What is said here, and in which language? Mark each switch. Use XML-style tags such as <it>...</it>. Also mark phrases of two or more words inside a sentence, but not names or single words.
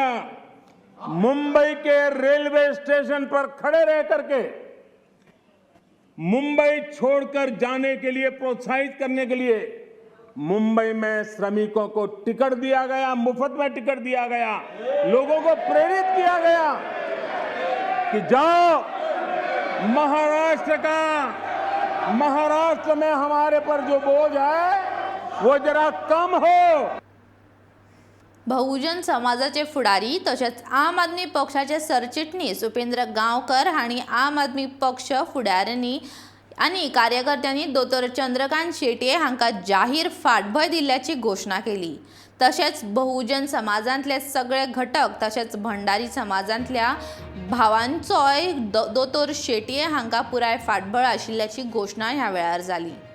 <hi>मुंबई के रेलवे स्टेशन पर खड़े रह करके मुंबई छोड़कर जाने के लिए प्रोत्साहित करने के लिए मुंबई में श्रमिकों को टिकट दिया गया, मुफ्त में टिकट दिया गया. लोगों को प्रेरित किया गया कि जाओ, महाराष्ट्र में हमारे पर जो बोझ है वो जरा कम हो.</hi> <kok>बहुजन समाजाचे फुडारी तसेच आम आदमी पक्षाचे सरचिटणीस उपेंद्र गांवकर हांणी आम आदमी पक्ष फुडाऱ्यांनी आनी कार्यकर्त्यांनी दोतोर चंद्रकांत शेटये हांकां जाहीर फाटभय दिल्ल्याची घोशणा केली. तशेंच बहुजन समाजांतले सगळे घटक तशेंच भंडारी समाजांतल्या भावांचोय दोतोर शेटये हांकां पुराय फाटबळ आशिल्ल्याची घोशणा ह्या वेळार जाली.</kok>